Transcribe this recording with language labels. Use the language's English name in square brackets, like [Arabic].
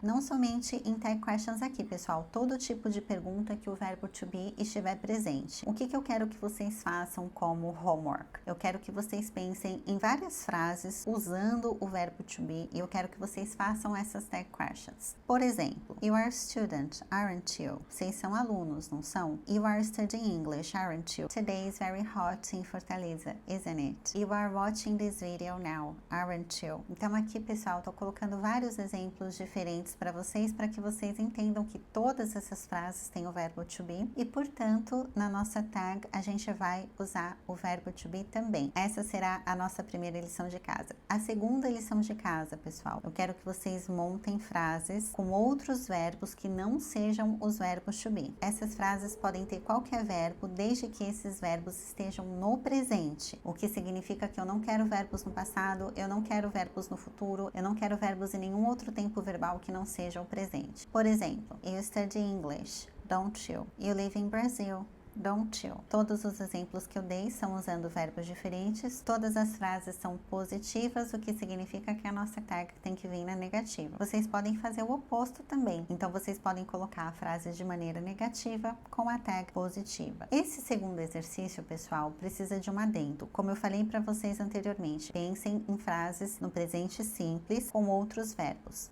[Portuguese] Não somente em tag questions aqui, pessoal, todo tipo de pergunta que o verbo to be estiver presente. O que eu quero que vocês façam como homework? Eu quero que vocês pensem em várias frases usando o verbo to be e eu quero que vocês façam essas tag questions. Por exemplo, [English] you are a student, aren't you? [Portuguese] Vocês são alunos, não são? [English] You are studying English, aren't you? Today is very hot in Fortaleza, isn't it? You are watching this video now, aren't you? [Portuguese] Então aqui, pessoal, tô colocando vários exemplos diferentes para que vocês entendam que todas essas frases têm o verbo to be e, portanto, na nossa tag a gente vai usar o verbo to be também. Essa será a nossa primeira lição de casa. A segunda lição de casa, pessoal, eu quero que vocês montem frases com outros verbos que não sejam os verbos to be. Essas frases podem ter qualquer verbo, desde que esses verbos estejam no presente, o que significa que eu não quero verbos no passado, eu não quero verbos no futuro, eu não quero verbos em nenhum outro tempo verbal que não seja o presente. Por exemplo, [English] you study English, don't you? You live in Brazil, don't you? [Portuguese] Todos os exemplos que eu dei são usando verbos diferentes, todas as frases são positivas, o que significa que a nossa tag tem que vir na negativa. Vocês podem fazer o oposto também, então vocês podem colocar a frase de maneira negativa com a tag positiva. Esse segundo exercício, pessoal, precisa de um adendo. Como eu falei para vocês anteriormente, pensem em frases no presente simples com outros verbos.